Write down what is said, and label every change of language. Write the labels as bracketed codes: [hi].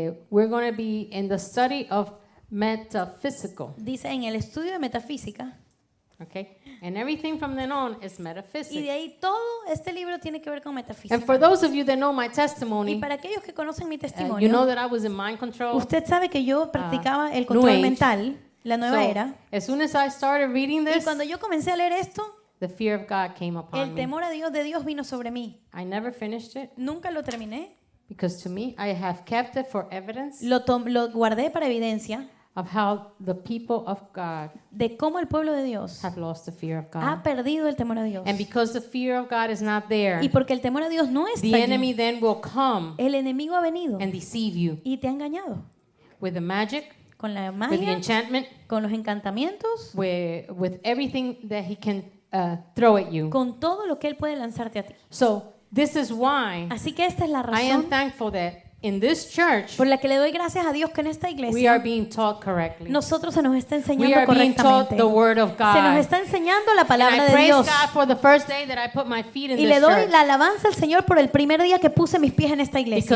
[en] we're going to be in the study of metaphysical. [es] dice en el estudio de metafísica, [en] Okay? And everything from then on is [es] Y de [en] metaphysics. [es] ahí todo este libro tiene que ver con metafísica. [en] And for those of you that know my [es] Y [en] testimony, [es] para aquellos que conocen mi [en] you know [es] testimonio, [en] that I was in mind control. [es] usted sabe que yo practicaba el [en] New [es] control [en] Age. [es] mental, la nueva [en] So, [es] era. [en] as soon as I started reading [es] Y [en] this, [es] cuando yo comencé a leer esto, [en] the fear of God came upon [es] el [en] me. [es] temor a Dios de Dios vino sobre mí. [en] I never finished it [es] Nunca lo terminé. [en] because to me, I have kept it for evidence [es] Lo guardé para evidencia [en] of how the people of God [es] de cómo el pueblo de Dios [en] have lost the fear of [es] ha [en] God. [es] perdido el temor a Dios. [en] And because the fear of God is not there, [es] Y porque el temor a Dios no está [en] the enemy [es] allí, [en] then will come [es] el enemigo ha venido [en] and deceive you [es] y te ha engañado [en] with the magic, [es] con la [en] with the [es] magia, [en] enchantment, [es] con los encantamientos, [en] with everything that he can throw at you. [es] con todo lo que él puede lanzarte a ti. [en] So this is why [es] Así que esta es la [en] I am [es] razón [en] thankful that in this church [es] por la que le doy gracias a Dios que en esta [en] we are [es] iglesia [en] being taught correctly. [es] nosotros se nos está [en] We [es] enseñando [en] are being taught [es] correctamente. [en] the word of [es] Se nos [en] God. [es] está enseñando la [en] And [es] palabra [en] I [es] de [en] praise [es] Dios. [en] God for the first day that I put my feet in [es] Y [en] this [es] le doy [en] church. [es] la alabanza al Señor por el primer día que puse mis pies en esta iglesia.